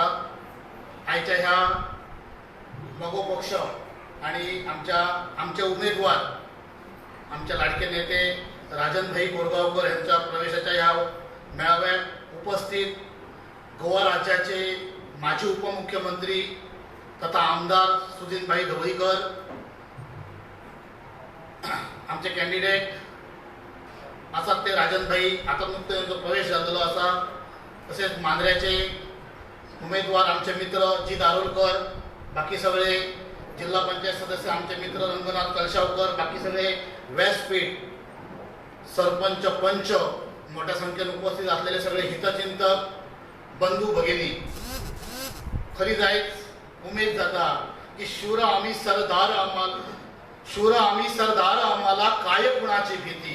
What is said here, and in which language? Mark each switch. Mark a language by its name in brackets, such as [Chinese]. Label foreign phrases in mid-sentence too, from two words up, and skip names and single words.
[Marathi] आयच्या ह्या मगो पक्ष आणि आमचे उमेदवार आमचे लाडके नेते राजनभाई कोरगांवकर यांच्या प्रवेशाच्या ह्या मेळाव्यात उपस्थित गोवा राज्याचे माजी उपमुख्यमंत्री तथा आमदार सुदीनभाई ढवळीकर, [Konkani] आमचे कॅन्डिडेट आसात ते राजनभाई आता नुकतो त्यांचा प्रवेश झालेलो असा. [Marathi] तसेच मांद्र्याचे उमेदवार आमचे मित्र जी दारोलकर, बाकी सगळे जिल्हा पंचायत सदस्य आमचे मित्र रंगनाथ कलशावकर, बाकी सगळे व्यासपीठ सरपंच पंच मोठ्या संख्येने उपस्थित असलेले सगळे हितचिंतक बंधू भगिनी, [Konkani] खरी जायच उमेद जाता [Marathi] की शूर आम्ही सरदार आम्हाला काय कुणाची भीती.